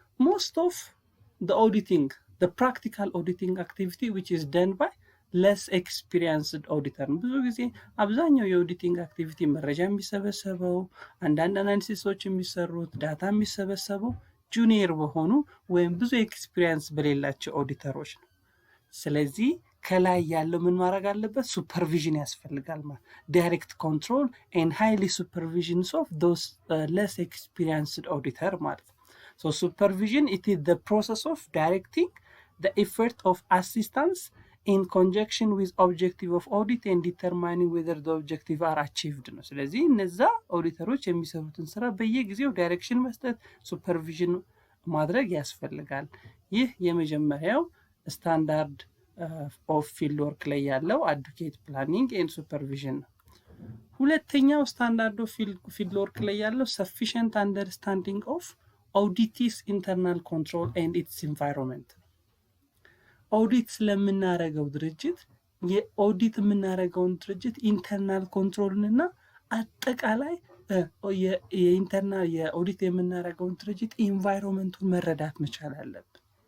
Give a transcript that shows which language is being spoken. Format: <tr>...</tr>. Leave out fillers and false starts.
<en>most of the auditing, the practical auditing activity which is done by less experienced auditor።</en> <am>ብዙ ጊዜ አብዛኛው የኦዲቲንግ አክቲቪቲ መረጃ የሚሰበሰበው፣ አንዳንድ አናሊሲሶች የሚሰሩት፣ ዳታ የሚሰበሰበው ጁኒየር በሆኑ ወይም ብዙ ኤክስፒሪየንስ በሌላቸው ኦዲተሮች ነው። ስለዚህ ከላይ ያለው ምን ማድረግ አለበት? ሱፐርቪዥን ያስፈልጋል ማለት</am> <en>ዳይሬክት ኮንትሮል ኤንድ ሃይሊ ሱፐርቪዥንስ ኦፍ ዶስ less experienced auditor</en> <am>ማለት ነው።</am> <en>so supervision it is the process of directing the effort of assistance in conjunction with objective of audit and determining whether the objective are achieved</en> <am>ነው። ስለዚህ እነዛ ኦዲተሮች የሚሰሩትን ስራ በየጊዜው ዳይሬክሽን መስጠት፣ ሱፐርቪዥን ማድረግ ያስፈልጋል። ይህ የመጀመሪያው ስታንዳርድ ኦፍ ፊልድ ወርክ ላይ ያለው አድቮኬት ፕላኒንግ ኤንድ ሱፐርቪዥን ነው። ሁለተኛው ስታንዳርድ ኦፍ ፊልድ ወርክ ላይ ያለው ሰፊሽንት አንደርስታንዲንግ ኦፍ ኦዲትስ ኢንተርናል ኮንትሮል ኤንድ ኢትስ ኢንቫይሮንመንት። ኦዲት ስለምናረገው ድርጅት የኦዲት የምናረገውን ድርጅት ኢንተርናል ኮንትሮልን እና አጠቃላይ የኢንተርናል የኦዲት የምናረገውን ድርጅት ኢንቫይሮንመንቱን መረዳት መቻል አለብን።</am>